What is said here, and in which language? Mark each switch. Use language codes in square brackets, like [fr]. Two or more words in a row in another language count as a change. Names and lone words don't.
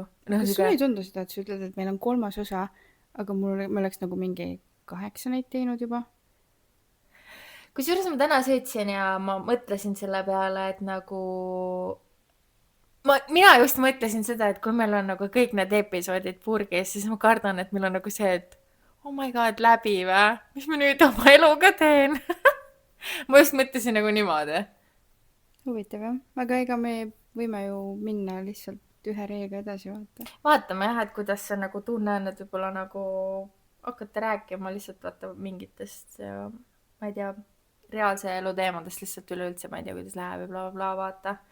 [et] Kas sul ei tundu seda, et sa ütled, et meil on 3. osa, aga me oleks nagu mingi 8 neid teinud juba? Kusjuures ma täna sõitsin ja ma mõtlesin selle peale, et nagu mina just mõtlesin seda, et kui meil on nagu kõik need episoodid purgis, siis ma kardan, et meil on nagu see, et [en] oh my god, [et] läbi või? Mis ma nüüd oma eluga teen? ma just mõtlesin nagu niimoodi. huvitav jah, aga ega me võime ju minna lihtsalt ühe reega edasi vaata. Vaatame jah, et kuidas see nagu tunne on, et võib-olla nagu hakata rääkima lihtsalt vaata mingitest, ma ei tea, reaalse elu teemadest lihtsalt üleüldse, ma ei tea, kuidas läheb ja bla bla bla, vaata.